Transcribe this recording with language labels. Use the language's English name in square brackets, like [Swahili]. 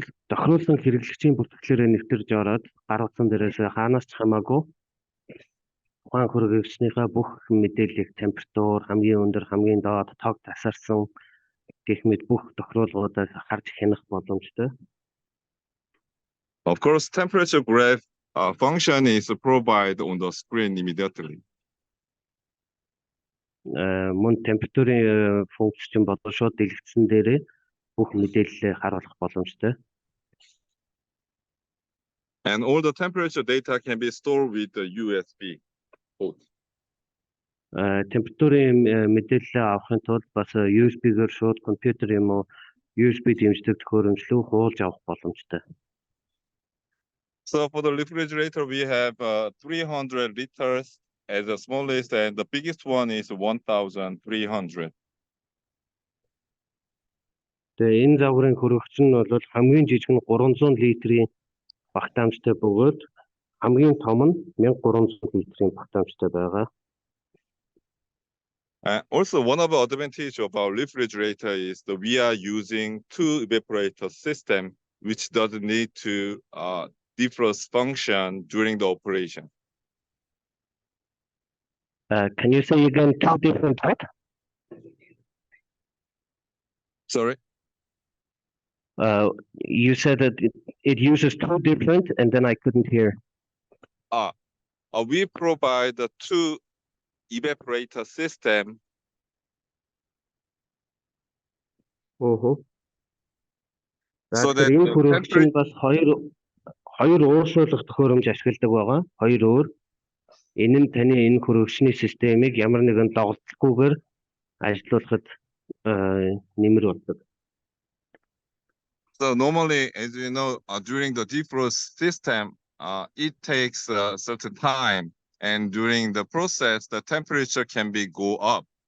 [Mongolian] Тохируулсан хэрэглэгчийн бүртгэлээрээ нэвтэрж ороод гар утсан дээрээс хаанаас ч хамаагүй ухаан хөргөгчнийхээ бүх мэдээллийг температур, хамгийн өндөр, хамгийн доод, тог тасарсан гэх мэт бүх тохируулгуудаас харж хянах боломжтой. [English] Of course, temperature graph function is provided on the screen immediately. [Mongolian] Мөн температурын функц чинь бодол шууд дэлгэцэн дээрээ бүх мэдээллээ харуулах боломжтой. [English] And all the temperature data can be stored with the USB port. [Mongolian] Температурын мэдээлэл авахын тулд бас USB-гээр шууд компьютер юм уу USB дэмждэг төхөөрөмж рүү хуулж авах боломжтой. [English] So for the refrigerator, we have 300 liters as the smallest, and the biggest one is 1,300. [Mongolian] Тэгээ энэ загварын хөргөгч нь бол хамгийн жижиг нь 300 литрийн багтаамжтай бөгөөд хамгийн том нь 1300 литрийн багтаамжтай байгаа. [English] Also, one of the advantages of our refrigerator is that we are using two evaporator system, which doesn't need to defrost function during the operation. Can you say again two different types? Sorry? You said that it uses two different, and then I couldn't hear. We provide the two evaporator system. So that [Mongolian] энэ бас хоёр ууршуулах төхөөрөмж ашигладаг байгаа. Хоёр өөр. Энэ нь таны энэ хүрэгчний системийг ямар нэгэн доголдолгүйгээр ажиллуулахад нэмэр болдог. [English] So normally, as you know, during the defrost system, it takes a certain time, and during the process, the temperature can be go up.